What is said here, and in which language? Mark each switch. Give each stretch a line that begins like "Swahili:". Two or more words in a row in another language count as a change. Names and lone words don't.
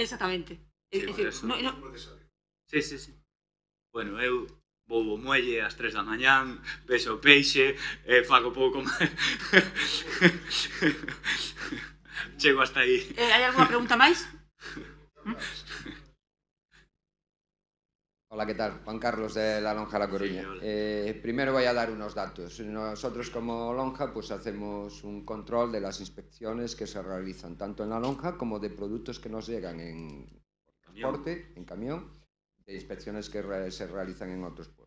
Spanish: Exactamente. Sí, sí.
Galician: Bueno, eu vou ao muelle ás 3 da mañán, peso o peixe, fago pouco máis. Chego hasta aí. Hai alguna pregunta máis?
Spanish: Hola, ¿qué tal? Juan Carlos de La Lonja La Coruña. Primero voy a dar unos datos. Nosotros como Lonja pues hacemos un control de las inspecciones que se realizan tanto en La Lonja como de productos que nos llegan en transporte, en camión, de inspecciones que se realizan en otros puertos.